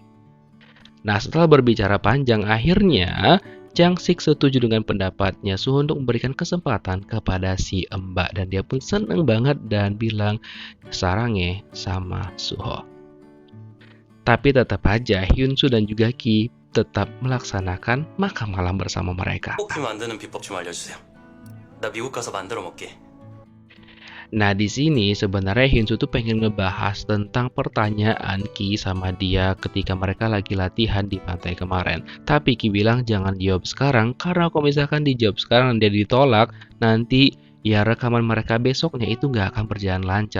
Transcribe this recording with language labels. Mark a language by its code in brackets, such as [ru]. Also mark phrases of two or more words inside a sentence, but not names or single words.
[id] Nah setelah berbicara panjang akhirnya Changsik setuju dengan pendapatnya Suho untuk memberikan kesempatan kepada si mbak. Dan dia pun seneng banget dan bilang sarangnya sama Suho. Tapi tetap aja Hyunsu dan juga Ki tetap melaksanakan makan malam bersama mereka. [ko] 커피 만드는 비법 좀 알려주세요. 나 미국 가서 만들어 먹게. [id] Nah, di sini sebenarnya Hyunsoo tuh pengen ngebahas tentang pertanyaan Ki sama dia ketika mereka lagi latihan di pantai kemarin. Tapi Ki bilang jangan dijawab sekarang, karena kalau misalkan dijawab sekarang dan dia ditolak, nanti ya rekaman mereka besoknya itu nggak akan berjalan lancar.